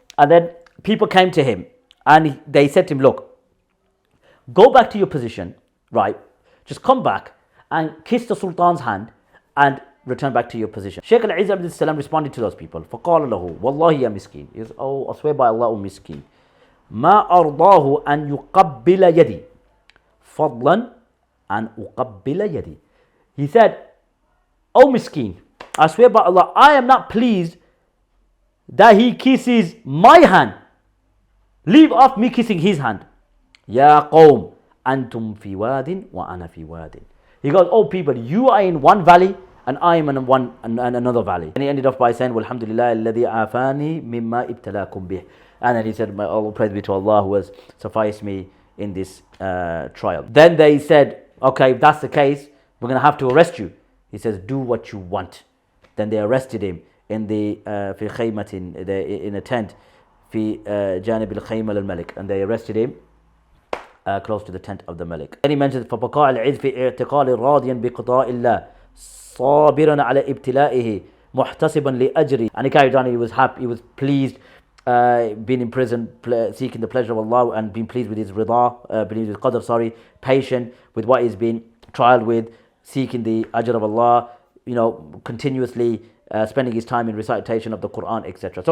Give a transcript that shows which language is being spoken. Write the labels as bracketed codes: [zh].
[en] And then people came to him and they said to him, look, go back to your position, right? Just come back and kiss the Sultan's hand and return back to your position. Shaykh Al-Izz Abd Salam responded to those people. [ar] فَقَالَ لَهُ وَاللَّهِ يَا مسكين. [en] He says, oh, I swear by Allah, O miskin. [ar] مَا أَرْضَاهُ أَن يُقَبِّلَ يَدِي فَضْلًا أَن أُقَبِّلَ يَدِي. [en] He said, O miskin, I swear by Allah, I am not pleased that he kisses my hand. Leave off me kissing his hand. [ar] يَا قَوْمْ أَنْتُمْ فِي وَادٍ وَأَنَا فِي وَادٍ. [en] He goes, oh people, you are in one valley and I am in another valley. And he ended off by saying, [ar] Walhamdulillah alladhi afani mimma ibtalakum bih. [en] And then he said, my all praise be to Allah who has sufficed me in this trial. Then they said, okay, if that's the case, we're going to have to arrest you. He says, do what you want. Then they arrested him in the [ar] في خيمة, [en] in a tent [ar] في جانب الخيمة للملك, [en] and they arrested him close to the tent of the Malik. Then he mentions [ar] فبقاء العز في اعتقال راضيا بقضاء الله صابرا على ابتلائه محتسبا لأجره. [en] And he carried on, he was happy, he was pleased, being in prison, seeking the pleasure of Allah and being pleased with his rida, being with qadr, sorry, patient with what he's been trialed with, seeking the ajr of Allah, you know, continuously spending his time in recitation of the Quran, etc.